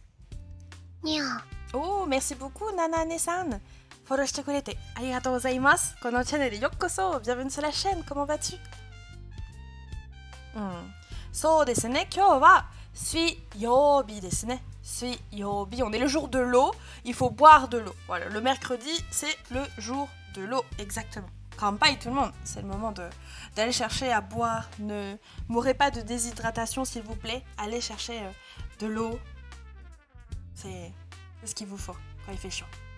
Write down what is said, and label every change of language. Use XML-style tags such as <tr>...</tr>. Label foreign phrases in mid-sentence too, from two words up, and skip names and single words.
<fr>Oh, merci beaucoup Nanane-san.</fr> <ja>フォローしてくれてありがとうございます。このチャンネルようこそ.</ja> <fr>Bienvenue sur la chaîne. Comment vas-tu?</fr> <ja>そうですね. 今日は水曜日ですね。水曜日.</ja> <fr>On est le jour de l'eau. Il faut boire de l'eau. Voilà, le mercredi, c'est le jour de l'eau. Exactement. Kanpai tout le monde. C'est le moment d'aller chercher à boire. Ne mourrez pas de déshydratation s'il vous plaît. Allez chercher de l'eau. C'est ce qu'il vous faut quand il fait chaud.</fr>